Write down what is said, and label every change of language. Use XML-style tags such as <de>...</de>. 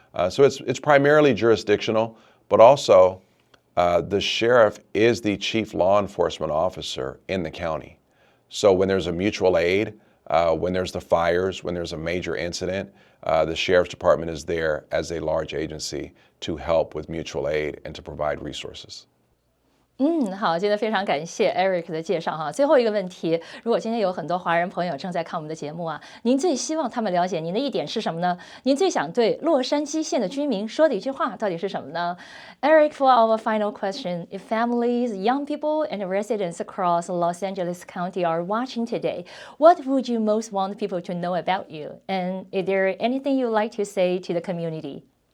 <en>So it's primarily jurisdictional, but also the sheriff is the chief law enforcement officer in the county. So when there's a mutual aid, when there's the fires, when there's a major incident, the Sheriff's Department is there as a large agency to help with mutual aid and to provide resources.</en> <zh>好，今天非常感谢 Eric 的介绍哈。最后一个问题，如果今天有很多华人朋友正在看我们的节目啊，您最希望他们了解您的一点是什么呢？您最想对洛杉矶县的居民说的一句话到底是什么呢 ？</zh> <en>Eric, for our final question, if families, young people, and residents across Los Angeles County are watching today, what would you most want people to know about you? And is there anything you'd like to say to the community?</en>